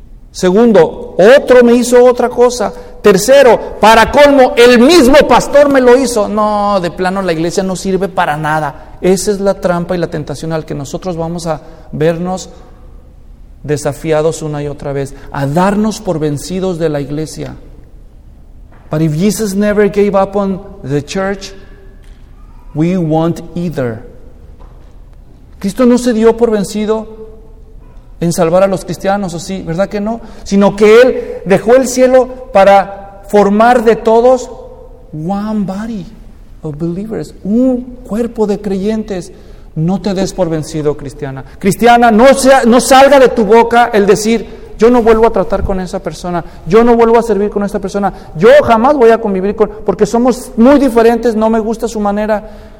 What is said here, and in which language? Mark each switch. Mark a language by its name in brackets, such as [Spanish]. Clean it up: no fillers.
[Spanish] Segundo, otro me hizo otra cosa. Tercero, para colmo, el mismo pastor me lo hizo. No, de plano la iglesia no sirve para nada. Esa es la trampa y la tentación al que nosotros vamos a vernos desafiados una y otra vez, a darnos por vencidos de la iglesia. [English] But if Jesus never gave up on the church, we won't either. [Spanish] Cristo no se dio por vencido en salvar a los cristianos, ¿o sí? ¿Verdad que no? Sino que Él dejó el cielo para formar de todos [English] one body of believers, [Spanish] un cuerpo de creyentes. No te des por vencido, cristiana. Cristiana, no salga de tu boca el decir, yo no vuelvo a tratar con esa persona, yo no vuelvo a servir con esa persona, yo jamás voy a convivir con, porque somos muy diferentes, no me gusta su manera.